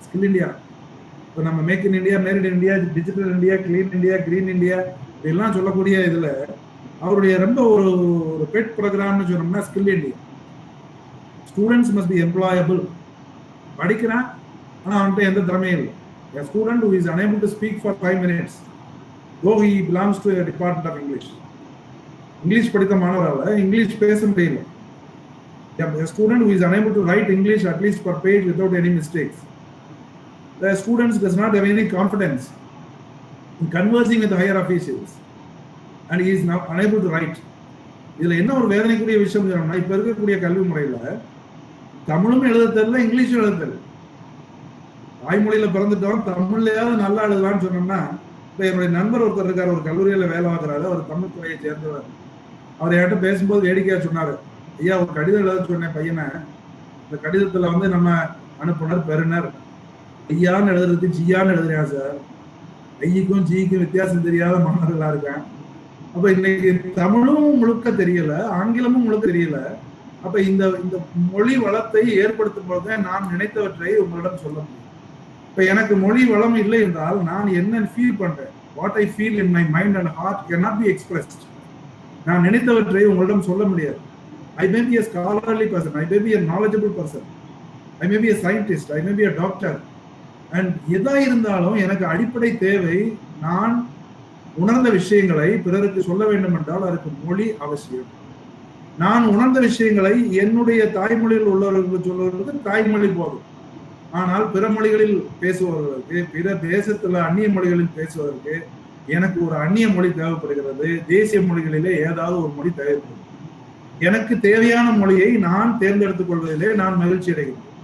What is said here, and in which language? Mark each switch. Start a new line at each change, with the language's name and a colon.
Tamil: Skill India, இப்போ நம்ம make in India, made in India, digital India, clean India, green India இதெல்லாம் சொல்லக்கூடிய இதுல அவருடைய ரொம்ப ஒரு பெட் ப்ரோக்ராம்னு சொன்னோம்னா skill India.
English: Students must be employable.
Tamil: படிக்கிறான் ஆனா அவன்கிட்ட எந்த திறமையும் இல்லை.
English: A student who is unable to speak for 5 minutes, though he belongs to a department of English.
Tamil: English படித்த மாணவரால இங்கிலீஷ் பேச முடியல.
English: A student who is unable to write English at least per page without any mistakes. The student does not have any confidence in conversing with the higher officials and he is now unable to write.
Tamil: இதுல என்ன ஒரு வேதனைக்குரிய விஷயம் சொன்னோம்னா, இப்ப இருக்கக்கூடிய கல்வி முறையில தமிழும் எழுத தெரியல, இங்கிலீஷும் எழுத தெரியல. தாய்மொழியில பிறந்துட்டோம், தமிழ்லயாவது நல்லா எழுதலாம்னு சொன்னோம்னா, இப்ப என்னுடைய நண்பர் ஒருத்தர் இருக்காரு, ஒரு கல்லூரியில வேலை பார்க்கிறாரு, அவர் தமிழ் துறையை சேர்ந்தவர். அவர் என்கிட்ட பேசும்போது வேடிக்கையா சொன்னாரு, ஐயா ஒரு கடிதம் எழுத சொன்னேன் பையனை, இந்த கடிதத்துல நம்ம அனுப்புனர் பெறுனர் ஐயான்னு எழுதுறதுக்கு ஜியான்னு எழுதுறியா சார், ஐய்க்கும் ஜிக்கும் வித்தியாசம் தெரியாத மாணவர்களா இருக்கேன். அப்ப இன்னைக்கு தமிழும் முழுக்க தெரியல, ஆங்கிலமும் முழுக்க தெரியல. அப்ப இந்த மொழி வளத்தை ஏற்படுத்தும் போது நான் நினைத்தவற்றை உங்களிடம் சொல்ல முடியும். இப்ப எனக்கு மொழி வளம் இல்லை என்றால் நான் என்ன ஃபீல் பண்றேன்,
English: What I feel in my mind and heart cannot be expressed.
Tamil: நான் நினைத்தவற்றை உங்களிடம் சொல்ல முடியாது.
English: I may be a scholarly person, I may be a knowledgeable person, I may be a scientist, I may be a doctor, and
Tamil: எதா இருந்தாலும் எனக்கு அடிப்படை தேவை நான் உணர்ந்த விஷயங்களை பிறருக்கு சொல்ல வேண்டும் என்றால் அதற்கு மொழி அவசியம். நான் உணர்ந்த விஷயங்களை என்னுடைய தாய்மொழியில் உள்ளவர்களுக்கு சொல்வதற்கு தாய்மொழி போதும். ஆனால் பிற மொழிகளில் பேசுபவர்களுக்கு, பிற தேசத்துல அந்நிய மொழிகளில் பேசுவதற்கு எனக்கு ஒரு அந்நிய மொழி தேவைப்படுகிறது. தேசிய மொழிகளிலே ஏதாவது ஒரு மொழி தேவைப்படுகிறது. எனக்கு தேவையான மொழியை நான் தேர்ந்தெடுத்துக் கொள்வதிலே நான் மகிழ்ச்சி அடைகிறேன்.